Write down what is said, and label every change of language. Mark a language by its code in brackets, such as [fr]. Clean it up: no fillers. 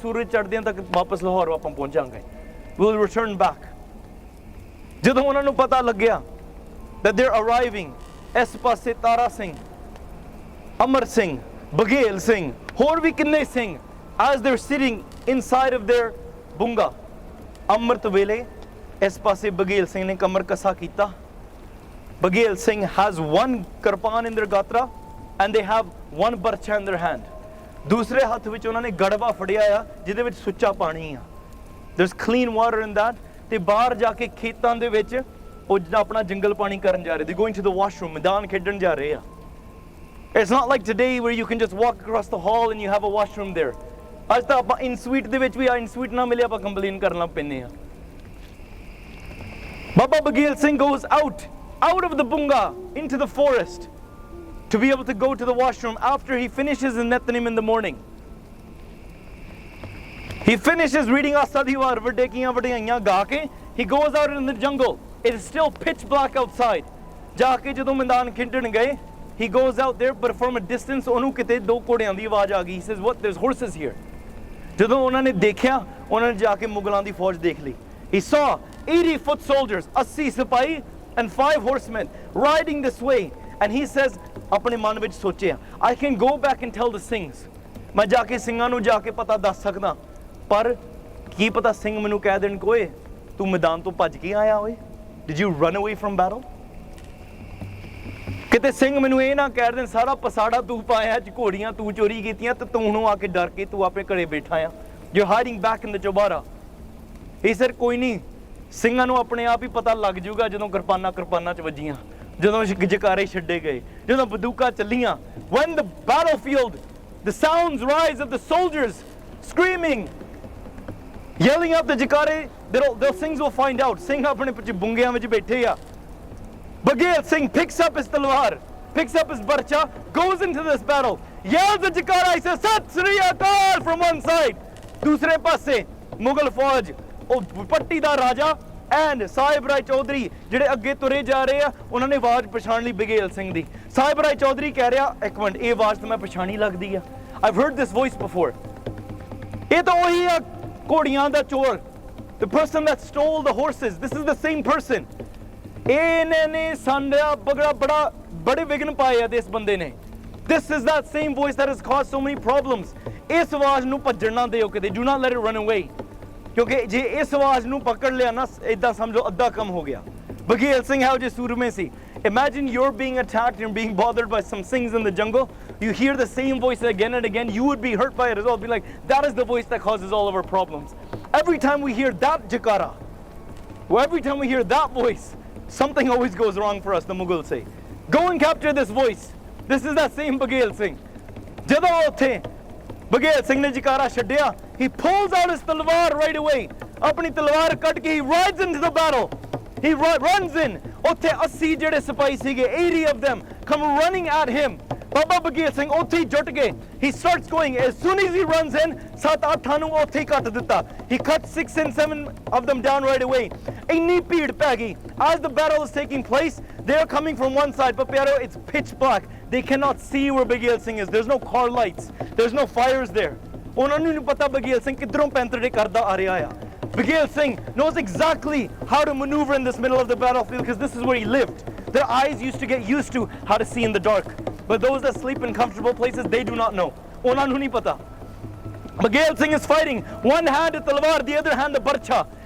[pa] ਸੂਰਜ ਚੜ੍ਹਦਿਆਂ ਤੱਕ ਵਾਪਸ ਲਾਹੌਰ ਆਪਾਂ ਪਹੁੰਚਾਂਗੇ. [en] We'll return back. [pa] ਜਦੋਂ ਉਹਨਾਂ ਨੂੰ ਪਤਾ ਲੱਗਿਆ [en] that they're arriving, [pa] ਇਸ ਪਾਸੇ ਤਾਰਾ ਸਿੰਘ, ਅਮਰ ਸਿੰਘ, ਬਘੇਲ ਸਿੰਘ, ਹੋਰ ਵੀ ਕਿੰਨੇ Singh, [en] as they're sitting inside of their bunga, [pa] ਅੰਮ੍ਰਿਤ ਵੇਲੇ ਇਸ ਪਾਸੇ ਬਘੇਲ ਸਿੰਘ ਨੇ ਕਮਰ ਕੱਸਾ ਕੀਤਾ. [en] Baghel Singh has one kirpan in their gatra, and they have one barcha in their hand. [pa] ਦੂਸਰੇ ਹੱਥ ਵਿੱਚ ਉਹਨਾਂ ਨੇ ਗੜਵਾ ਫੜਿਆ ਆ ਜਿਹਦੇ ਵਿੱਚ ਸੁੱਚਾ ਪਾਣੀ ਆ. [en] There's clean water in that. [pa] ਤੇ ਬਾਹਰ ਜਾ ਕੇ ਖੇਤਾਂ ਦੇ ਵਿੱਚ ਉਹ ਜਿਹੜਾ ਆਪਣਾ ਜੰਗਲ ਪਾਣੀ ਕਰਨ ਜਾ ਰਹੇ. [en] They're going to the washroom. [pa] ਮੈਦਾਨ ਖੇਡਣ ਜਾ ਰਹੇ ਆ. [en] It's not like today where you can just walk across the hall and you have a washroom there. [pa] ਅੱਜ ਤਾਂ ਆਪਾਂ ਇਨ ਸਵੀਟ ਦੇ ਵਿੱਚ ਵੀ ਇਨ ਸਵੀਟ ਨਾ ਮਿਲੇ ਆਪਾਂ ਕੰਪਲੇਨ ਕਰਨ ਲੱਗ ਪੈਂਦੇ ਆ. [en] Baba Baghel Singh goes out of the bunga into the forest to be able to go to the washroom after he finishes his Netanim in the morning. He finishes reading Asadiwar Vardekiyan Vadiyaiyan ga ke. He goes out in the jungle. It is still pitch black outside. [pa] Ja ke jadon मैदान खेडਣ ਗਏ, [en] he goes out there, but from a distance [pa] ਉਹਨੂੰ ਕਿਤੇ ਦੋ ਘੋੜਿਆਂ ਦੀ ਆਵਾਜ਼ ਆ ਗਈ. [en] He says, what, there's horses here. [pa] ਜਦੋਂ ਉਹਨਾਂ ਨੇ ਦੇਖਿਆ, ਉਹਨਾਂ ਨੇ ਜਾ ਕੇ ਮੁਗਲਾਂ ਦੀ ਫੌਜ ਦੇਖ ਲਈ. [en] He saw 80 foot soldiers, 80 ਸਿਪਾਹੀ and 5 horsemen riding this way. And he says, [pa] ਆਪਣੇ ਮਨ ਵਿੱਚ ਸੋਚਿਆ, [en] I can go back and tell the Singhs. [pa] ਮੈਂ ਜਾ ਕੇ ਸਿੰਘਾਂ ਨੂੰ ਜਾ ਕੇ ਪਤਾ ਦੱਸ ਸਕਦਾ, ਪਰ ਕੀ ਪਤਾ ਸਿੰਘ ਮੈਨੂੰ ਕਹਿ ਦੇਣ ਕਿ ਓਏ ਤੂੰ ਮੈਦਾਨ ਤੋਂ ਭੱਜ ਕੇ ਆਇਆ ਓਏ. [en] Did you run away from battle? [pa] ਕਿਤੇ ਸਿੰਘ ਮੈਨੂੰ ਇਹ ਨਾ ਕਹਿ ਦੇਣ ਸਾਰਾ ਪਸਾੜਾ ਤੂੰ ਪਾਇਆ, ਘੋੜੀਆਂ ਤੂੰ ਚੋਰੀ ਕੀਤੀਆਂ ਤੇ ਤੂੰ ਹੁਣ ਆ ਕੇ ਡਰ ਕੇ ਤੂੰ ਆਪਣੇ ਘਰੇ ਬੈਠਾ ਆ. [en] You're hiding back in the chaubara. [pa] ਇਹ ਸਰ ਕੋਈ ਨਹੀਂ, ਸਿੰਘਾਂ ਨੂੰ ਆਪਣੇ ਆਪ ਹੀ ਪਤਾ ਲੱਗ ਜਾਊਗਾ ਜਦੋਂ ਕਿਰਪਾਨਾਂ ਚ ਵੱਜੀਆਂ, ਜਦੋਂ ਜਕਾਰੇ ਛੱਡੇ ਗਏ, ਜਦੋਂ ਬੰਦੂਕਾਂ ਚੱਲੀਆਂ. [en] When the battlefield, the sounds rise of the soldiers screaming, yelling out the jikare, the Singhs will find out. [pa] Singh apne piche bungiyan vich baithe a. [en] Baghel Singh picks up his talwar, picks up his barcha, goes into this battle, yells the jikara. He says, Sat Sri Akal from one side. [pa] Dusre passe, Mughal Fauj, Patti da Raja and Sahib Rai Chaudhary ਜਿਹੜੇ ਅੱਗੇ ਤੁਰੇ ਜਾ ਰਹੇ ਆ, ਉਹਨਾਂ ਨੇ ਆਵਾਜ਼ ਪਛਾਣ ਲਈ ਬਘੇਲ ਸਿੰਘ ਦੀ. ਸਾਹਿਬ ਰਾਏ ਚੌਧਰੀ ਕਹਿ ਰਿਹਾ, ਇੱਕ ਮਿੰਟ, ਇਹ ਆਵਾਜ਼ ਤਾਂ ਮੈਂ ਪਛਾਣੀ ਲੱਗਦੀ ਆ. [en] I've heard this voice before. [pa] ਇਹ ਤਾਂ ਉਹੀ ਆ ਘੋੜੀਆਂ ਦਾ ਚੋਰ. [en] The person that stole the horses. This is the same person. [pa] ਇਹਨੇ ਨੇ ਸਾਡਾ ਬੜੇ ਵਿਘਨ ਪਾਏ ਆ ਇਸ ਬੰਦੇ ਨੇ. [en] This is that same voice that has caused so many problems. [pa] ਇਸ ਆਵਾਜ਼ ਨੂੰ ਭੱਜਣ ਨਾ ਦਿਓ ਕਿਤੇ. [en] Do not let it run away. [pa] ਕਿਉਂਕਿ ਜੇ ਇਸ ਆਵਾਜ਼ ਨੂੰ ਪਕੜ ਲਿਆ ਨਾ, ਇਦਾਂ ਸਮਝੋ ਅੱਧਾ ਕੰਮ ਹੋ ਗਿਆ. ਬਘੇਲ ਸਿੰਘ ਹੈ ਜੇ ਸੂਰਮੇ ਸੀ. [en] Imagine you're being attacked and being bothered by some Singhs in the jungle. You hear the same voice again and again. You would be hurt by it as well. Be like, that is the voice that causes all of our problems. Every time we hear that jakara, every time we hear that voice, something always goes wrong for us, the Mughals say. Go and capture this voice. This is that same Baghel Singh. [pa] Jadon uthe Baghel Singh ne jakara chhaddiya, [en] he pulls out his talwar right away. [pa] Apni talwar cut ke [en] he rides into the battle. He runs in. [pa] Uthe 80 ਜਿਹੜੇ ਸਿਪਾਹੀ ਸੀਗੇ, [en] 80 of them come running at him. Baba Baghel Singh [pa] ਉੱਥੇ ਜੁਟ ਗਏ. [en] He starts going. As soon as he runs in, [pa] 7-8 ਨੂੰ ਉੱਥੇ ਕੱਟ ਦਿੱਤਾ. [en] He cut 6 and 7 of them down right away. [pa] ਇੰਨੀ ਭੀੜ ਪੈ ਗਈ. [en] As the battle is taking place, they're coming from one side, but Pyaro, it's pitch black. They cannot see where Baghel Singh is. There's no car lights. There's no fires there. [pa] ਉਹਨਾਂ ਨੂੰ ਨਹੀਂ ਪਤਾ Baghel Singh ਕਿੱਧਰੋਂ ਪੈਂਤੜੇ ਕਰਦਾ ਆ ਰਿਹਾ ਆ. [en] Baghel Singh knows exactly how to maneuver in this middle of the battlefield because this is where he lived. Their eyes used to get used to how to see in the dark. But those that sleep in comfortable places, they do not know. [pa] ਉਹਨਾਂ ਨੂੰ ਨਹੀਂ ਪਤਾ. [en] Baghel Singh is fighting. One hand the talwar, the other hand the barcha.